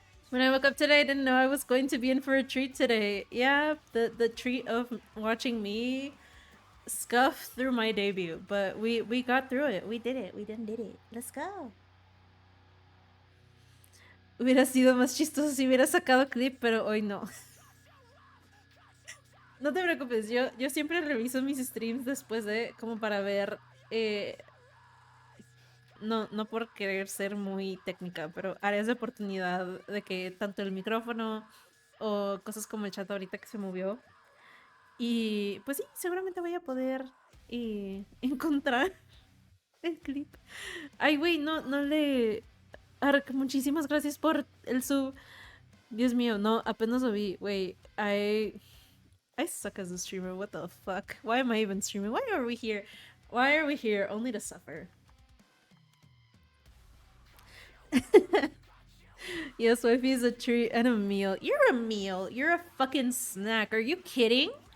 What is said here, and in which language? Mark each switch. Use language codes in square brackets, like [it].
[en] When I woke up today, I didn't know I was going to be in for a treat today. Yeah, the treat of watching me scuff through my debut, but we got through it. We did it. We did it. Let's go. [es] Hubiera sido más chistoso si hubiera sacado clip, pero hoy no. No te preocupes, yo siempre reviso mis streams después de, como para ver, no por querer ser muy técnica, pero áreas de oportunidad de que tanto el micrófono o cosas como el chat ahorita que se movió. Y pues sí, seguramente voy a poder encontrar el clip. Ay, güey, no le... Ark, muchísimas gracias por el sub. Dios mío, no, apenas lo vi. [en] Wait, I suck as a streamer. What the fuck? Why am I even streaming? Why are we here? Why are we here? Only to suffer. Yes, wifey is a treat and a meal. You're a meal. You're a fucking snack. Are you kidding?